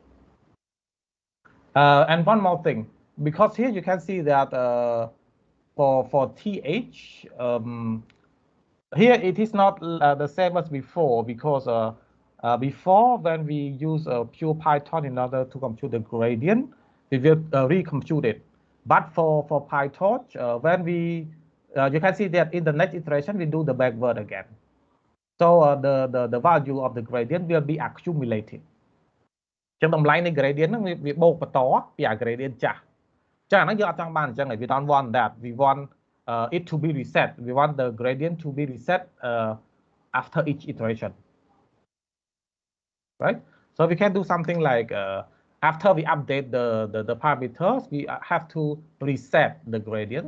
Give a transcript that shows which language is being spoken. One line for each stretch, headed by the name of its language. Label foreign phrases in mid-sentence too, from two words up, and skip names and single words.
English: And one more thing, because here you can see that for th, here it is not the same as before, because before, when we use pure Python in order to compute the gradient, we will recompute it. But for PyTorch, when we you can see that in the next iteration we do the backward again. So the value of the gradient will be accumulated.
Khmer: ចឹងតម្លៃនៃ gradient ហ្នឹងវាបូកបន្តពី gradient ចាស់ចឹងអាហ្នឹងយើងអត់ចង់បានអញ្ចឹង
English: we don't want that. We want it to be reset. We want the gradient to be reset after each iteration, right? So we can do something like after we update the parameters, we have to reset the gradient.